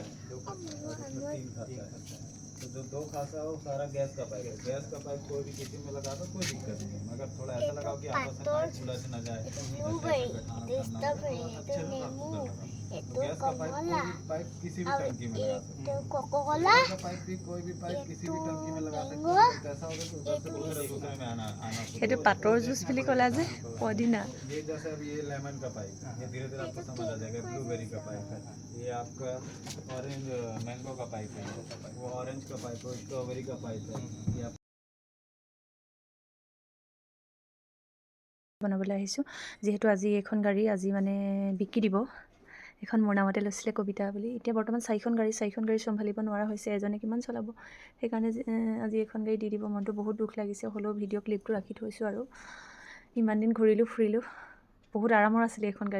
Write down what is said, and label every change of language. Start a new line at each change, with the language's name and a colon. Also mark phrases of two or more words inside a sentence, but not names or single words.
Hindi: है 2 खाता है और इसमें 3 खाता है तो जो 2 खाता है वो सारा गैस का पाइप है गैस का पाइप कोई भी किसी में लगा दो कोई दिक्कत नहीं है मगर थोड़ा ऐसा लगाओ कि आपस में चूल्हा से न जाए गैस का पाइप कोई भी पाइप किसी भी टंकी में लगा सकते हैं पाइप भी कोई भी पाइप किसी भी टंकी में लगा सकते हैं ऐसा होगा तो उधर से दूसरे में आना
Assamese: সেইটো পাতৰ জুচ বুলি ক'লা যে পদিনা
Hindi: ये जैसे अब ये लेमन का पाइप ये धीरे धीरे आपको समझ आ जाएगा ब्लूबेरी का पाइप है ये आपका
English: orange mango
Hindi: का पाइप है वो ऑरेंज का पाइप है स्ट्रॉबेरी का पाइप है ये
Assamese: বনাবলৈ আহিছোঁ। যিহেতু আজি এইখন গাড়ী আজি মানে বিকি দিব। এখন মোৰ নামতে লৈছিলে কবিতা বুলি। এতিয়া বৰ্তমান 4খন গাড়ী চম্ভালিব নোৱাৰা হৈছে, এজনে কিমান চলাব। সেইকাৰণে আজি এখন গাড়ী দি দিব। মনটো বহুত দুখ লাগিছে, হ'লেও ভিডিঅ' ক্লিপটো ৰাখি থৈছোঁ। আৰু ইমান দিন ঘূৰিলোঁ ফুৰিলোঁ, বহুত আৰামৰ আছিলে এইখন গাড়ী।